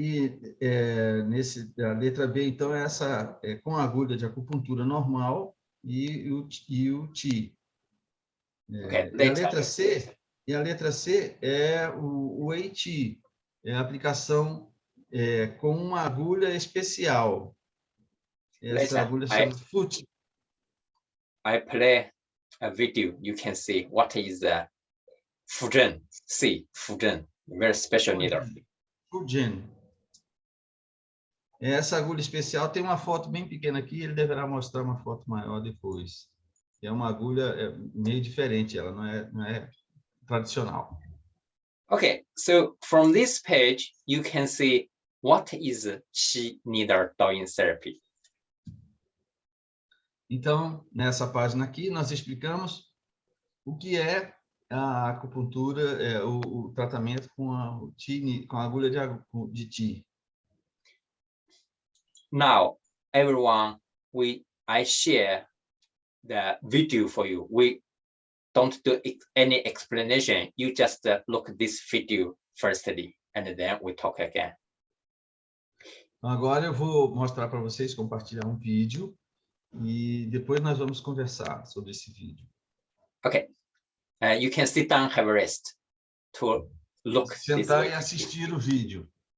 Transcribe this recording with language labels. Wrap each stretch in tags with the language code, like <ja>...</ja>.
<pt>A letra B, então, é essa com a agulha de acupuntura normal e o Qi.</pt> <en>Okay,</en> <pt>E a letra C é o Wei Qi, é a aplicação com uma agulha especial. Essa agulha chama Faqi.</pt> <en>I play a video, you can see what is the Fu Zhen, Fu Zhen, very special needle.</en> <zh>Zhen.</zh> <pt>Essa agulha especial tem uma foto bem pequena aqui, ele deverá mostrar uma foto maior depois. É uma agulha meio diferente, ela não é tradicional.</pt> <en>Okay, so from this page, you can see what is Qi needle Daoyin therapy.</en> <pt>Então, nessa página aqui, nós explicamos o que é a acupuntura, o tratamento com a agulha de Qi.</pt> <en>Now, everyone, I share the video for you. We don't do any explanation. You just look at this video firstly, and then we talk again.</en> <pt>Agora eu vou mostrar para vocês, compartilhar um vídeo, e depois nós vamos conversar sobre esse vídeo.</pt> <en>Okay. You can sit down, have a rest to look.</en> <pt>Sentar e assistir o vídeo.</pt>